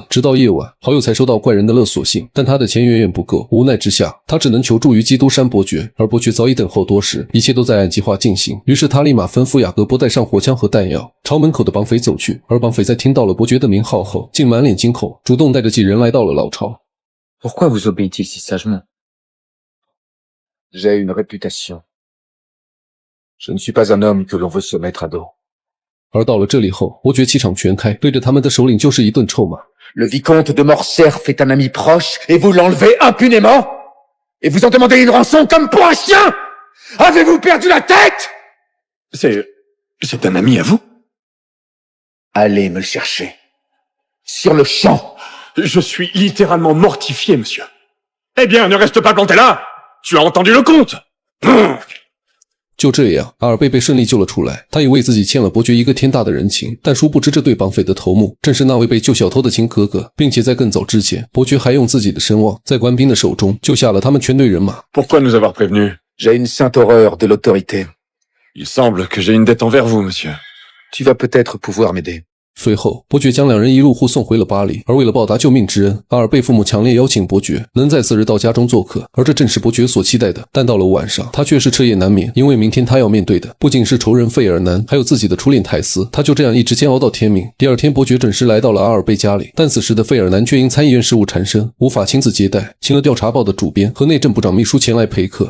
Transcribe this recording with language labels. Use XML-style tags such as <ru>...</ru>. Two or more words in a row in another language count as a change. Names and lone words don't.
<zh>直到夜晚，好友才收到怪人的勒索信，但他的钱远远不够，无奈之下，他只能求助于基督山伯爵。而伯爵早已等候多时，一切都在按计划进行。于是他立马吩咐雅各波带上火枪和弹药，朝门口的绑匪走去。而绑匪在听到了伯爵的名号后，竟满脸惊恐，主动带着几人来到了老巢。</zh> <fr>Pourquoi vous obéit-il si sagement? J'ai une réputation. Je ne suis pas un homme que l'on veut se mettre à dos.</fr> <zh>而到了这里后，伯爵气场全开，对着他们的首领就是一顿臭骂。</zh> <fr>Le vicomte de Morcerf est un ami proche et vous l'enlevez impunément? Et vous en demandez une rançon comme pour un chien? Avez-vous perdu la tête? C'est un ami à vous? Allez me le chercher. Sur le champ. Je suis littéralement mortifié, monsieur. Eh bien, ne reste pas planté là. Tu as entendu le compte.</fr> <zh>就这样，阿尔贝被顺利救了出来。他以为自己欠了伯爵一个天大的人情，但殊不知这对绑匪的头目正是那位被救小偷的亲哥哥，并且在更早之前，伯爵还用自己的声望在官兵的手中救下了他们全队人马。</zh> <fr>Pourquoi nous avoir prévenus? J'ai une sainte horreur de l'autorité. Il semble que j'ai une dette envers vous, monsieur. Tu vas peut-être pouvoir m'aider.</fr> <zh>随后，伯爵将两人一路护送回了巴黎。而为了报答救命之恩，阿尔贝父母强烈邀请伯爵能在次日到家中做客，而这正是伯爵所期待的。但到了晚上，他却是彻夜难眠，因为明天他要面对的不仅是仇人费尔南，还有自己的初恋泰斯。他就这样一直煎熬到天明。第二天，伯爵准时来到了阿尔贝家里，但此时的费尔南却因参议院事务缠身，无法亲自接待，请了调查报的主编和内政部长秘书前来陪客。</zh>